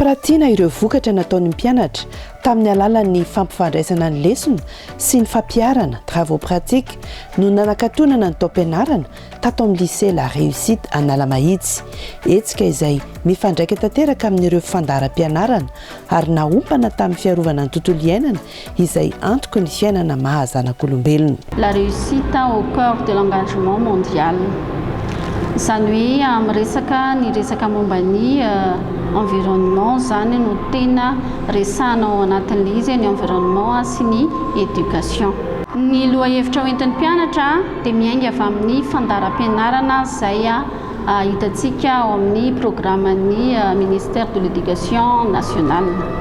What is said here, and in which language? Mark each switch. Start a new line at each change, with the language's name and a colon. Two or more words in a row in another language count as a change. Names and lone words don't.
Malagasy: tiana ireo vokatra nataony mpianatra tamin'ny alalan'ny fampifandraisana ny lesona sy ny fampiarana
French: travaux pratiques
Malagasy: no nanakatonana ny taom-pianarana tato amin'ny lycée La Réussite Analamahitsy. Hetsika izay mifandraika tanteraka amin'ireo fandaharam-pianarana ary naompana tamin'ny fiarovana ny tontolo iainana izay antoky ny fiainana mahazanak'olombelona.
French: La réussite au cœur de l'engagement mondial.
Malagasy: Izany hoe amin'ny resaka momba ny environnement zany no tena resana ao anatin'ilay izy ny environnement sy ny éducation. Ny lohahevitra hoentin'ny mpianatra dia miainga avy amin'ny fandaharam-pianarana izay hitantsika ao amin'ny programan'ny
French: ministère de l'éducation nationale.